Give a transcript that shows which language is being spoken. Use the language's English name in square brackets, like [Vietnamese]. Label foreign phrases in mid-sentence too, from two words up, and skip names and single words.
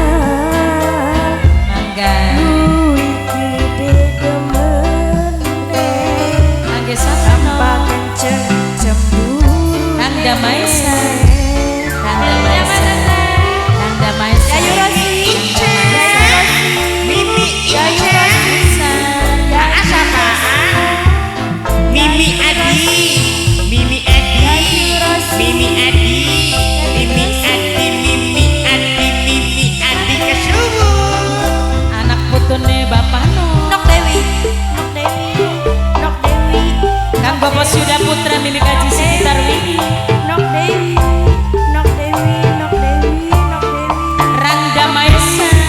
[Javanese] Mangga. Angge siapa No? Kang Damaisa. Kang Damaisa. Kang Damaisa. Mimi Ica, Mimi Ica, Mimi Adi, Mimi Adi, Mimi Adi, Mimi Adi, Mimi Adi, Mimi Adi kesubu. Anak putune Bapak No. Nok Dewi, Nok Dewi, Nok Dewi, Kang Bapak Suda Putra Mimi Kaji Sekitar Widi. Nok Dewi, Nok Dewi, Nok Dewi, Nok Dewi. Rangga Maesa.